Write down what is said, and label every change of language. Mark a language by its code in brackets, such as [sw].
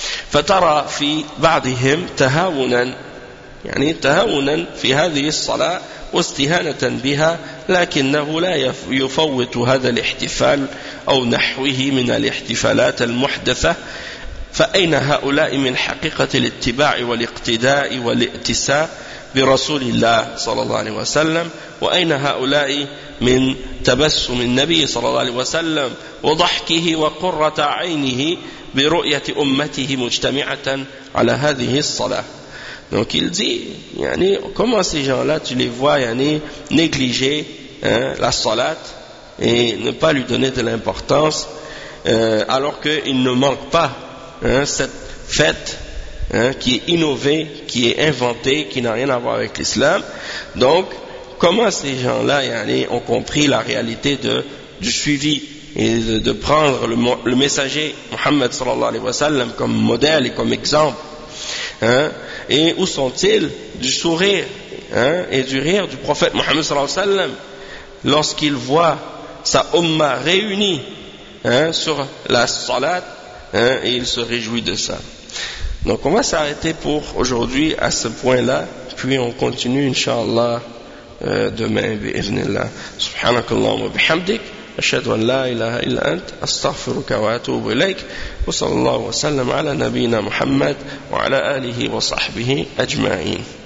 [ar] فترى في بعضهم تهاونا يعني تهاونا في هذه الصلاة واستهانة بها لكنه لا يفوت هذا الاحتفال أو نحوه من الاحتفالات المحدثة فأين هؤلاء من حقيقة الاتباع والاقتداء والائتساء برسول الله صلى الله عليه وسلم وأين هؤلاء من تبسم النبي صلى الله عليه وسلم وضحكه وقرة عينه برؤية أمته مجتمعة على هذه الصلاة. [fr] Donc il dit, yani, comment ces gens-là, tu les vois yani, négliger hein, la salat et ne pas lui donner de l'importance alors qu'il ne manque pas hein, cette fête hein, qui est innovée, qui est inventée, qui n'a rien à voir avec l'islam. Donc comment ces gens-là yani, ont compris la réalité du suivi et de prendre le messager Mohammed sallallahu alayhi wa sallam comme modèle et comme exemple hein, et où sont-ils du sourire hein, et du rire du prophète Mohammed sallallahu alayhi wa sallam lorsqu'il voit sa umma réunie hein, sur la salat hein, et il se réjouit de ça. Donc on va s'arrêter pour aujourd'hui à ce point-là, puis on continue inshallah demain bi'idhnillah. [ar] Subhanakallah wa bihamdik. أشهد أن لا إله إلا أنت أستغفرك وأتوب إليك وصلى الله وسلم على نبينا محمد وعلى آله وصحبه أجمعين.